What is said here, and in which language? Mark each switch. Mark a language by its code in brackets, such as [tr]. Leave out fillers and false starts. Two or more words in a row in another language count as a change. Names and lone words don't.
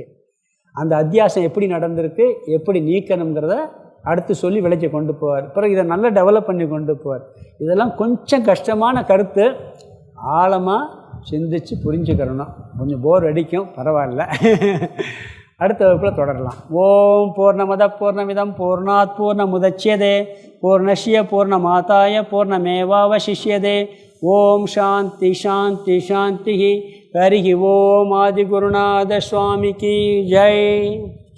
[ta] அந்த அத்தியாசம் எப்படி நடந்திருக்கு, எப்படி நீக்கணுங்கிறத அடுத்து சொல்லி விளைச்சி கொண்டு போவார். பிறகு இதை நல்லா டெவலப் பண்ணி கொண்டு போவார். இதெல்லாம் கொஞ்சம் கஷ்டமான கருத்து, ஆழமாக சிந்திச்சு புரிஞ்சுக்கிறணும். கொஞ்சம் போர் அடிக்கும், பரவாயில்ல. அடுத்த வகுப்பில் தொடரலாம். [sa] ओम् पूर्णमदः पूर्णमिदं पूर्णात् पूर्णमुदच्यते पूर्णस्य पूर्णमादाय पूर्णमेवावशिष्यते. ओम् शान्तिः शान्तिः शान्तिः. हरि ओम् [ta] ஆதிகுருநாத சுவாமிக்கு ஜெய்.